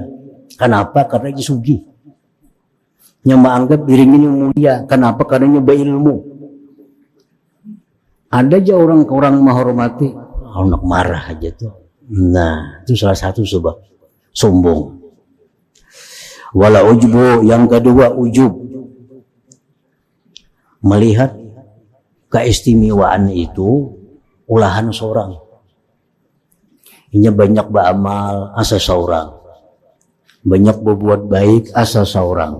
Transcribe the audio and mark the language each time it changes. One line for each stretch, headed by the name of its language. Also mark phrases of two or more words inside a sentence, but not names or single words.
Indonesian: Kenapa? Karena dia sugi. Yang menganggap dirinya ini mulia. Kenapa? Karena dia berilmu. Ada aja orang-orang menghormati, anak marah aja tuh. Nah, itu salah satu sebab sombong.
Arabic: ولا عجب,
Indonesian: yang kedua ujub.
Banjar: Melihat keistimewaan itu ulahan seorang. Inya banyak beramal asa saurang, banyak berbuat baik asa saurang.